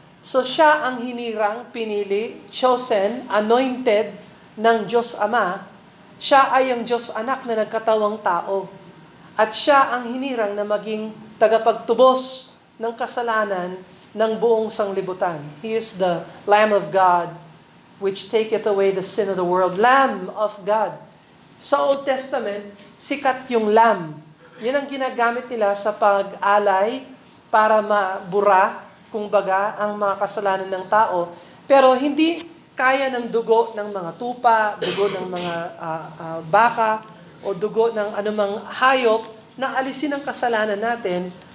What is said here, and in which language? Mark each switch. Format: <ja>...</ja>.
<tl>So siya ang hinirang, pinili, chosen, anointed ng Diyos Ama. Siya ay ang Diyos Anak na nagkatawang tao. At siya ang hinirang na maging tagapagtubos ng kasalanan ng buong sanglibutan.</tl> <en>He is the Lamb of God, which taketh away the sin of the world. Lamb of God.</en> <tl>Sa Old Testament, sikat yung lamb. Yan ang ginagamit nila sa pag-alay para mabura, kumbaga, ang mga kasalanan ng tao. Pero hindi kaya ng dugo ng mga tupa, dugo ng mga baka, o dugo ng anumang hayop na alisin ang kasalanan natin.</tl>